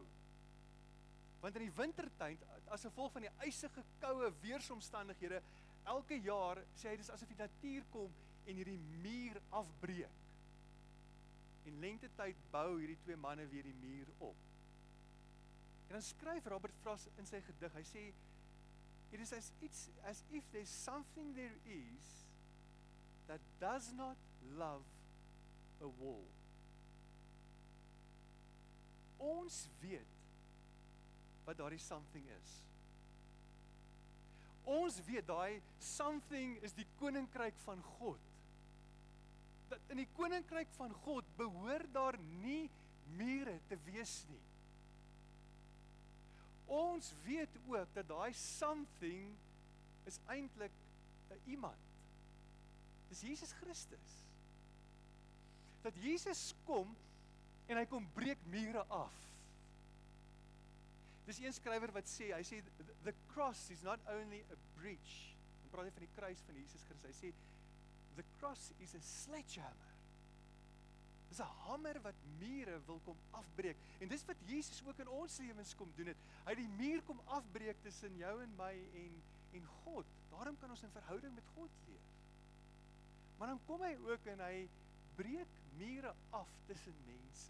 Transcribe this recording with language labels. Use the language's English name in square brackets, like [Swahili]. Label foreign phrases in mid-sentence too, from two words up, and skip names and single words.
[Afrikaans] Want in die wintertyd, as gevolg van die ysige koue weeromstandighede, elke jaar sê hy dis asof die natuur kom en hierdie muur afbreek. En lentetyd bou hierdie twee manne weer die muur op. En dan skryf Robert Frost in sy gedig, hy sê, [English] it is as if there's something there is that does not love a wall. [Afrikaans] Ons weet wat daardie something is. Ons weet daai something is die koninkryk van God. Dat in die koninkryk van God behoort daar nie mure te wees nie. Ons weet ook dat daai something is eintlik 'n iemand. Dis Jesus Christus. Dat Jesus kom en hy kom breek mure af. Dis een skrywer wat sê, hy sê, [English] the cross is not only a breach, [Afrikaans] dan praat hy van die kruis van Jesus Christus, hy sê, [English] the cross is a sledgehammer. [Afrikaans] Dis 'n hamer wat mure wil kom afbreek, en dis wat Jesus ook in ons lewens kom doen het, hy het die muur kom afbreek tussen jou en my en God, daarom kan ons in verhouding met God leef. Maar dan kom hy ook en hy breek mure af tussen mense.